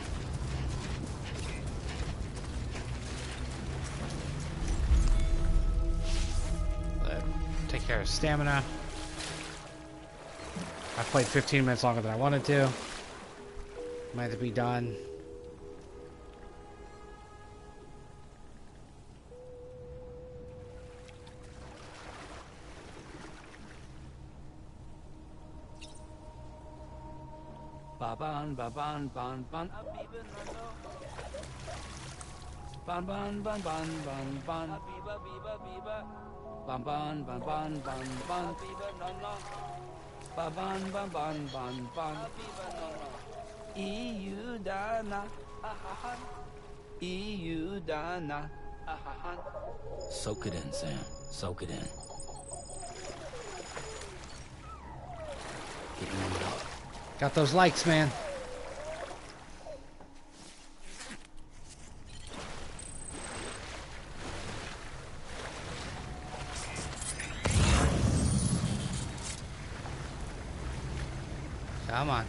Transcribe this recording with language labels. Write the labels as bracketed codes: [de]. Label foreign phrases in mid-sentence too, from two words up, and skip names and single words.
[en] Take care of stamina. I played 15 minutes longer than I wanted to. Might have to be done. Baban, baban, ban, ban, abiba, no, no. Ban, ban, ban, ban, ban, ban, abiba, biba, biba. Ban, ban, ban, ban, ban, ban, abiba, no, no. Baban, ban, ban, ban, ban, abiba, no, no. EU dana, ahahan. EU dana, ahahan. Soak it in, Sam. Soak it in. Get warmed up. Got those likes, man. Come on.